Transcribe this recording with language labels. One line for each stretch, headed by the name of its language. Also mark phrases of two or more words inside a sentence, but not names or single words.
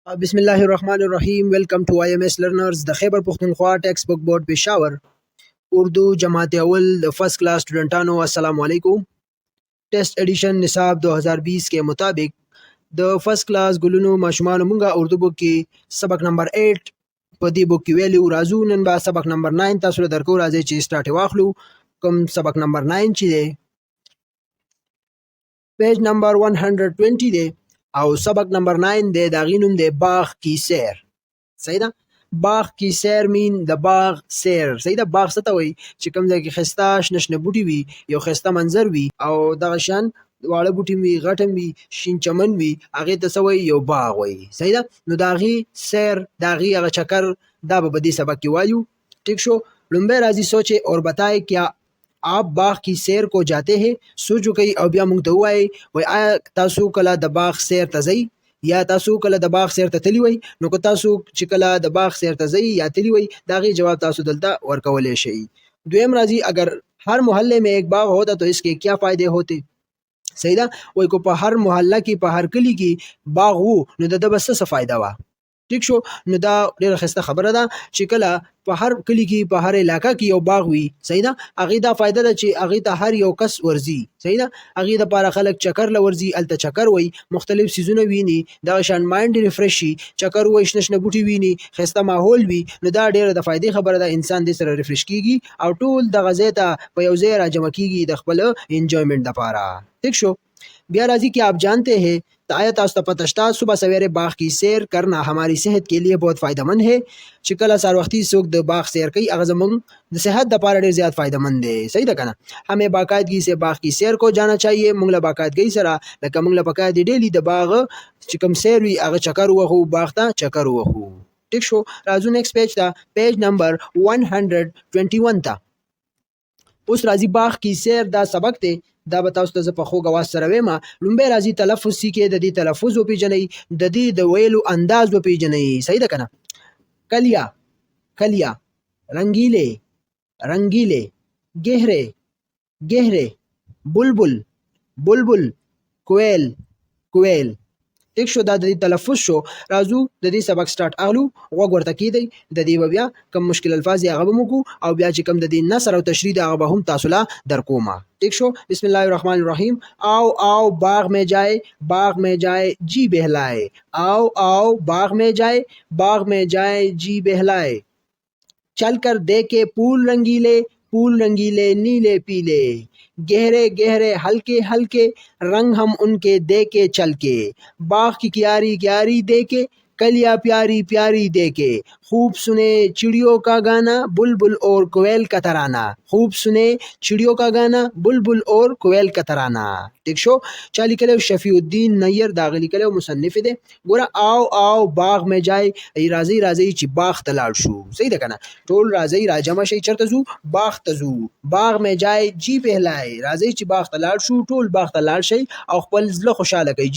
Arabic: بسم الله الرحمن الرحیم.
English: Welcome to IMS learners
Pashto: د خیبر پختونخوا ټیکسٹ بک بورډ پېښور اردو جماعت اول د
English: first class
Pashto: سٹوڈنٹانو
Arabic: السلام علیکم.
English: test edition
Urdu: نصاب 2020 کے مطابق
Pashto: د
English: first class
Pashto: ګلونو ماشومانو مونږه اردو بک کې سبق نمبر 8 په دې بک کې ویلو راځو. نن به سبق نمبر 9 تاسو له درکو راځي چې سٹارټ واخلو. کوم سبق نمبر 9 چې دی
English: page number
Pashto: 120 دی او سبق نمبر 9 دی دا غینوم دی باغ کی سیر. صحیح ده. باغ کی سیر مین د باغ سیر. صحیح ده. باغ څه ته وایي چې کوم ځای کې ښایسته شنه شنه بوټي وي، یو ښایسته منظر وي او دغه شان واړه بوټي وي، غټ هم وي، شین چمن وي، هغې ته څه وایي؟ یو باغ وایي. صحیح ده. نو د هغې سیر، د هغې هغه چکر دا به دې سبق کې وایو. ٹھیک شو. لومبی راځي
Urdu: سوچے اور بتائے کیا آپ باغ کی سیر کو جاتے ہیں.
Pashto: سوچ وکړئ او بیا موږ ته ووایئ وایي آیا تاسو کله د باغ سیر ته ځئ یا تاسو کله د باغ سیر ته تللی وئ. نو که تاسو چې کله د باغ سیر ته ځئ یا تللی وئ د هغې جواب تاسو دلته ورکولی شئ. دویم راځي
Urdu: اگر ہر محلے میں ایک باغ ہوتا تو اس کے کیا فائدے ہوتے.
Pashto: صحیح ده. وایي که په هر محله کې په هر کلي کې باغ وو نو د ده به څه فایده وه. ٹھیک شو. نو دا ډیره ښایسته خبره ده چې کله په هر کلي کې په هر علاقه کې یو باغ وي. صحیح ده. هغې دا فایده ده چې هغې ته هر یو کس ورځي. صحیح ده. هغې دپاره خلک چکر له ورځي، هلته چکر وایي، مختلف سیزونه ویني، دغه شان
English: mind refresh
Pashto: شي، چکر وایي، شنه شنه بوټي ویني، ښایسته ماحول وي. نو دا ډیره د فایدې خبره ده. انسان دې سره ریفریش کیږي او ټول دغه ځای ته په یو ځای راجمع کیږي د خپل انجوایمنټ دپاره. ٹھیک شو. بیا راځي
Urdu: کہ آپ جانتے ہیں تو
Pashto: آیا تاسو ته پته شته
Urdu: صبح سویرے باغ کی سیر کرنا ہماری صحت کے لیے بہت فائدہ مند ہے.
Pashto: چې کله سهار وختي څوک د باغ سیر کوي هغه زموږ د صحت دپاره ډېر زیات فائدہ مند دی. صحیح ده که نه.
Urdu: ہمیں باقاعدگی سے باغ کی سیر کو جانا چاہیے.
Pashto: موږ له باقاعدګۍ سره لکه موږ له پکار دی ډیلی د باغ چې کوم سیر وي هغه چکر ووهو، باغ ته چکر ووهو. ټیک شو. راځو
English: next page
Pashto: ته،
English: page number
Pashto: 121 ته. اوس راځي باغ کی سیر دا سبق دی. دا به تاسو ته زه په خوږ اواز سره ویم. لومبی راځي تلفظ سیکې، د دې تلفظ وپېژنئ، د دې د ویلو انداز وپېژنئ. صحیح ده که نه.
Urdu: کلیا کلیا، رنگیلے رنگیلے، گہرے گہرے، بلبل بلبل، کویل کویل.
Pashto: ٹھیک شو. دا د دې تلفظ شو. راځو د دې سبق سٹارټ اخلو. غوږ ورته کیدئ. د دې به بیا کم مشکل الفاظ یې هغه به موږ وکړو او بیا چې کوم د دې نثر او تشریح دی هغه به هم تاسو له درکومه. ٹھیک شو.
Arabic: بسم الله الرحمن الرحیم.
Urdu: آؤ آؤ باغ میں جائے، باغ میں جائے جی بہلائے. آؤ آؤ باغ میں جائے، باغ میں جائے جی بہلائے. چل کر دیکھے پھول رنگیلے، پھول رنگیلے نیلے پیلے. گہرے گہرے ہلکے ہلکے، رنگ ہم ان کے دیکھے چل کے. باغ کی کیاری کیاری دیکھے، کلیا پیاری پیاری دیکھے. خوب سنے چڑیوں کا گانا، بلبل اور کویل کا ترانہ. خوب سنے چڑیوں کا گانا، بلبل اور کویل کا ترانہ.
Pashto: ٹھیک شو. چا لیکلی شفیع الدین نیر دا هغه لیکلی مصنف دی. ګوره
Urdu: آو آو باغ میں جای،
Pashto: راځئ راځئ چې باغ ته لاړ شو. صحیح ده که نه. ټول راځئ راجمع شئ. چېرته ځو؟ باغ ته ځو.
Urdu: باغ میں جای جی بهلای.
Pashto: راځئ چې باغ ته لاړ شو. ټول باغ ته لاړ شئ او خپل زړه خوشحاله کوئ.